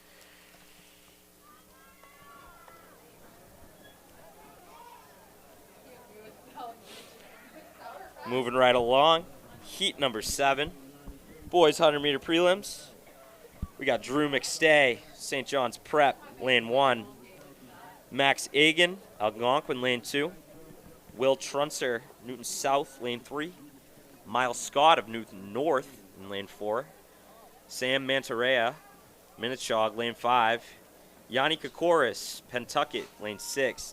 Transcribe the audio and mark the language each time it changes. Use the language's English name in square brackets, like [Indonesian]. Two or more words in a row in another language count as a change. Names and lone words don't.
[English] Moving right along, heat number 7, boys 100-meter prelims. We got Drew McStay, St. John's Prep, Lane 1. Max Agan, Algonquin, Lane 2. Will Trunser, Newton South, Lane 3. Miles Scott of Newton North in Lane 4. Sam Mantarea, Minnechaug, Lane 5. Yanni Kokoris, Pentucket, Lane 6.